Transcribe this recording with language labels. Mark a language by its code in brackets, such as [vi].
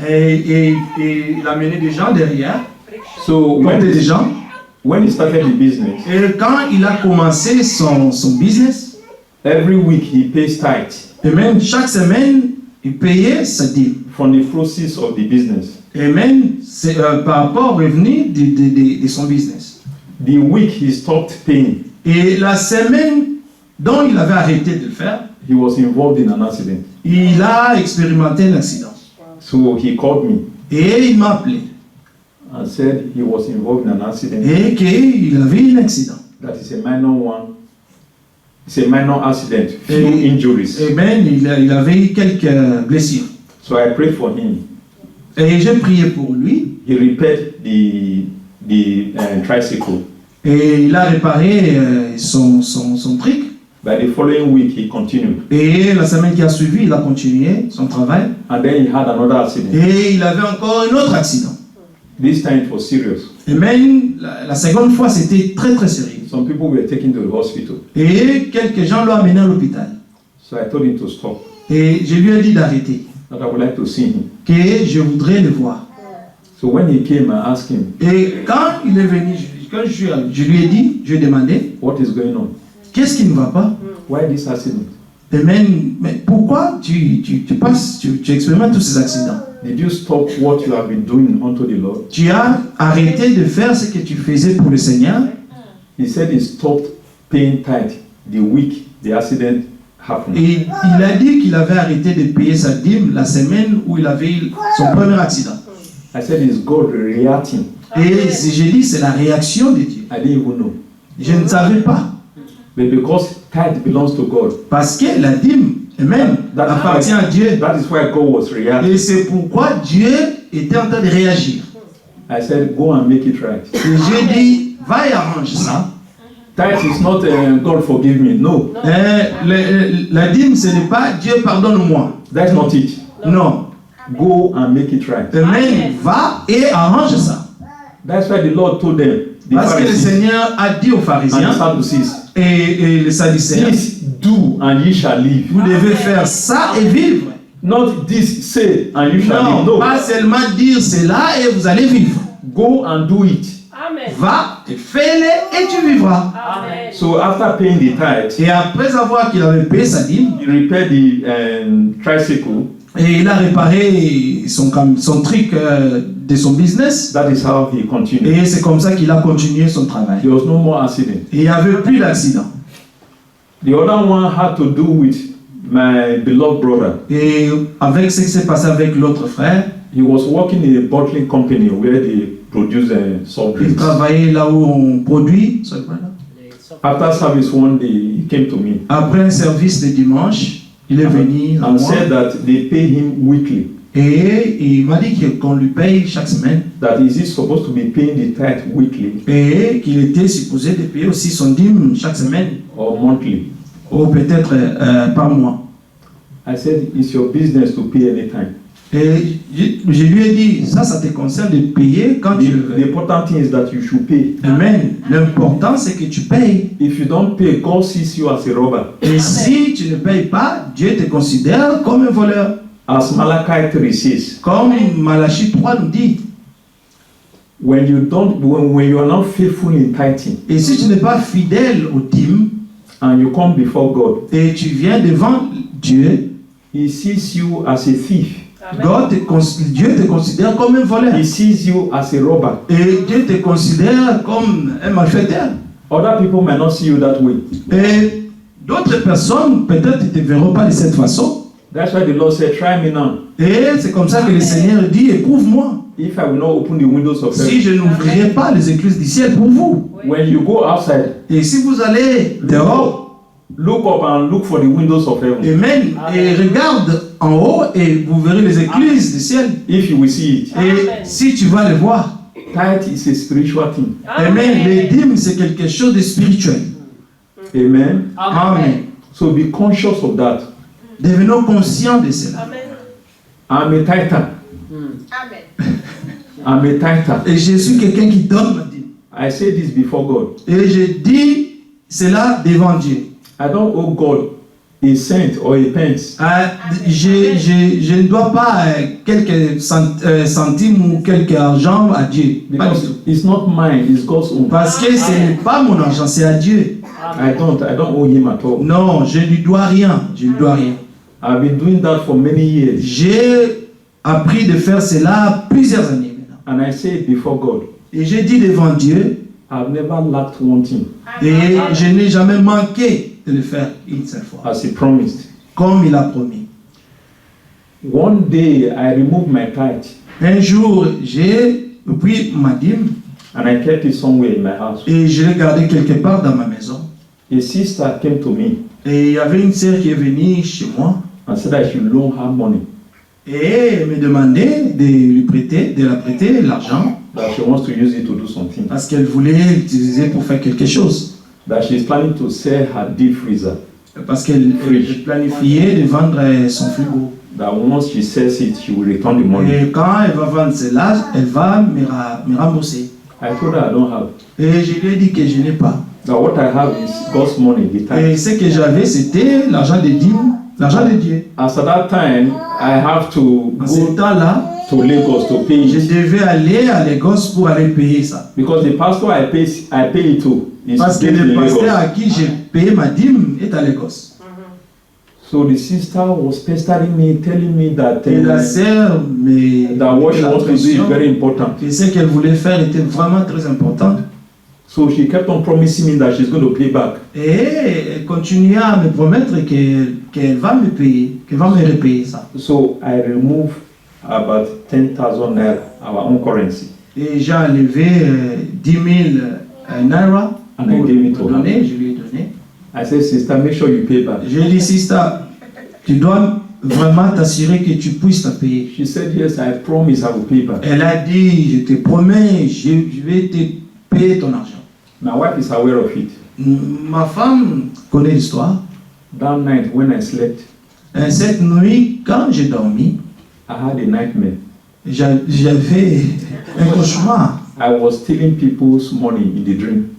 [fr] Et il a mené des gens derrière. [en] So [fr] Portait des gens. [en] when he started the business, [fr] Et quand il a commencé son business, [en] every week he pays tithe [fr] et même chaque semaine, il payait sa dîme. [en] from the proceeds of the business. [fr] Et même c'est, par rapport au revenu de son business. [en] The week he stopped paying, [fr] Et la semaine dont il avait arrêté de le faire, [en] he was involved in an accident. [fr] il a expérimenté un accident. [en] So he called me [fr] Et il m'a appelé. [en] and said he was involved in an accident. [fr] Et qu'il avait un accident. [en] That is a minor one. It's a minor accident, few [fr] Et- [en] injuries. [fr] Et bien, il avait eu quelques blessures. [en] So I prayed for him. [fr] Et j'ai prié pour lui. [en] He repaired the tricycle. [fr] Et il a réparé son truc. [en] By the following week, he continued. [fr] Et la semaine qui a suivi, il a continué son travail. [en] And then he had another accident. [fr] Et il avait encore un autre accident. [en] This time it was serious. [fr] Et même la seconde fois, c'était très très sérieux. [en] Some people were taken to the hospital. [fr] Et quelques gens l'ont amené à l'hôpital. [en] So I told him to stop, [fr] Et je lui ai dit d'arrêter. [en] that I would like to see him. [fr] Que je voudrais le voir. [en] So when he came, I asked him, [fr] Et quand il est venu, quand je lui ai dit, je lui ai demandé, [en] what is going on? [fr] qu'est-ce qui ne va pas? [en] Why this accident? [fr] Et même, mais pourquoi tu expérimentes tous ces accidents? [en] Did you stop what you have been doing unto the Lord? [fr] Tu as arrêté de faire ce que tu faisais pour le Seigneur. [en] He said he stopped paying tithe the week the accident happened. [fr] Et il a dit qu'il avait arrêté de payer sa dîme la semaine où il avait eu son premier accident. [en] I said, is God reacting? [fr] Et j'ai dit, c'est la réaction de Dieu. [en] I didn't even know. [fr] Je ne savais pas. [en] But because tithe belongs to God, [fr] Parce que la dîme, même, appartient à Dieu. [en] that is why God was reacting. [fr] Et c'est pourquoi Dieu était en train de réagir. [en] I said, go and make it right. [fr] Et j'ai dit, va et arrange ça. [en] Tithe is not God forgive me. No, [fr] La dîme, ce n'est pas Dieu pardonne-moi. [en] that's not it. [fr] Non. [en] Go and make it right. [fr] Mais va et arrange ça. [en] That's why the Lord told them, the [fr] Parce que le [en] Pharisees [fr] Seigneur a dit aux [en] and the [fr] pharisiens [en] Sadducees, [fr] et les sadducéens, [en] this do and ye shall live. [fr] vous devez faire ça et vivre. [en] Not this say and you shall live. [fr] Non, [en] No, [fr] pas seulement dire cela et vous allez vivre. [en] go and do it. [fr] Va et fais-le et tu vivras. [en] So after paying the tithe, [fr] Et après avoir qu'il avait payé sa dîme, [en] he repaired the tricycle. [fr] et il a réparé son truc de son business, [en] That is how he continued. [fr] et c'est comme ça qu'il a continué son travail. [en] There was no more accident. [fr] Et il n'y avait plus d'accident. [en] The other one had to do with my beloved brother. [fr] Et avec ce qui s'est passé avec l'autre frère, [en] He was working in a bottling company where they produce soft [fr] il [en] drinks. [fr] travaillait là où on produit. [en] After service one day, he came to me [fr] Après un service de dimanche, il est venu à [en] and [fr] moi [en] said that they pay him weekly. [fr] et il m'a dit qu'on lui paye chaque semaine [en] That is he supposed to be paying the tithe weekly [fr] et qu'il était supposé de payer aussi son dîme chaque semaine [en] or monthly? [fr] ou peut-être par mois. [en] I said, it's your business to pay anytime. [fr] Et je lui ai dit, ça te concerne de payer quand tu le [en] The [fr] veux. [en] important thing is that you should pay. Amen. [fr] L'important, c'est que tu payes. [en] If you don't pay, God sees you as a robber. [fr] Et si tu ne payes pas, Dieu te considère comme un voleur. [en] As Malachi 3 says, [fr] Comme Malachie 3 nous dit. [en] when you are not faithful in tithing [fr] Et si tu n'es pas fidèle au dîmes, [en] and you come before God, [fr] et tu viens devant Dieu, [en] He sees you as a thief. [fr] Dieu te considère comme un voleur. [en] He sees you as a robber. [fr] Et Dieu te considère comme un malfaiteur. [en] Other people might not see you that way. [fr] Et d'autres personnes, peut-être, ne te verront pas de cette façon. [en] That's why the Lord said, try me now. [fr] Et c'est comme ça que le Seigneur dit, éprouve-moi. [en] If I will not open the windows of [fr] Si [en] heaven. [fr] je n'ouvrirai pas les écluses du ciel pour vous. [en] When you go outside, [fr] Et si vous allez dehors, [en] look up and look for the windows of heaven. [fr] et regarde en haut et vous verrez les écluses du ciel. [en] If you will see it. [fr] Et si tu vas les voir, [en] Tithe is a spiritual thing. [fr] amen, les dîmes c'est quelque chose de spirituel. [en] Amen. [fr] Amen. [en] So be conscious of that. [fr] Devenons conscients de cela. [en] I'm a tither. I'm a tither. [fr] Et je suis quelqu'un qui donne ma dîme. [en] I say this before God. [fr] Et je dis cela devant Dieu. [en] I don't owe God a cent or a pence. [fr] Je ne dois pas quelques centimes ou quelques argent à Dieu. Pas du [en] Because [fr] tout. [en] it's not mine, it's God's own. [fr] Parce que ce n'est pas mon argent, c'est à Dieu. [en] I don't owe him at all. [fr] Non, je ne lui dois rien. Je ne lui dois rien. [en] I've been doing that for many years. [fr] J'ai appris de faire cela plusieurs années maintenant. [en] And I say it before God. [fr] Et j'ai dit devant Dieu, [en] I've never lacked one thing, [fr] et je n'ai jamais manqué de le faire une seule fois, [en] as he promised. [fr] comme il a promis. [en] One day I removed my tithe [fr] Un jour, j'ai pris ma dîme [en] and I kept it somewhere in my house. [fr] et je l'ai gardé quelque part dans ma maison. [en] A sister came to me [fr] Et il y avait une sœur qui est venue chez moi [en] and said I should loan her money, [fr] et elle me demandait de la prêter l'argent [en] that she wants to use it to do something, [fr] parce qu'elle voulait l'utiliser pour faire quelque chose. [en] that she's planning to sell her deep freezer, [fr] Parce qu'elle planifiait de vendre son frigo. [en] that once she sells it, she will return the money. [fr] Et quand elle va vendre cela, elle va me rembourser. [en] I told her I don't have. [fr] Et je lui ai dit que je n'ai pas. [en] That what I have is God's money, the [fr] Et [en] tithe. [fr] ce que j'avais, c'était l'argent des dîmes, l'argent de Dieu. [en] As at that time, I have to [fr] En ce [en] go [fr] temps-là, [en] to Lagos to pay [fr] je [en] it. [fr] devais aller à Lagos pour aller payer ça. [en] Because the pastor I pay it to is [fr] Parce que [en] based [fr] le [en] in [fr] pasteur [en] Lagos. [fr] à qui j'ai payé ma dîme est à Lagos. [en] So the sister was pestering me, telling me that, [fr] Et la sœur [en] that what she wants to do is [fr] me [en] very important. [fr] que ce qu'elle voulait faire était vraiment très important. [en] So she kept on promising me that she's going to pay back. [fr] Et elle continua à me promettre qu'elle va me payer, qu'elle va me repayer ça. [en] So I removed about 10,000 naira, our own currency. [fr] Et j'ai enlevé 10 000 naira [en] And I gave it to her. [fr] donner, je lui ai donné. [en] I said, sister, make sure you pay back. [fr] J'ai dit, sister, tu dois vraiment t'assurer que tu puisses te payer. [en] She said, yes, I promise I will pay back. [fr] Elle a dit, je te promets, je vais te payer ton argent. [en] My wife is aware of it. [fr] Ma femme connaît l'histoire. [en] That night when I slept, [fr] Cette nuit, quand j'ai dormi, [en] I had a nightmare. [fr] j'avais un cauchemar. [en] I was stealing people's money in the dream.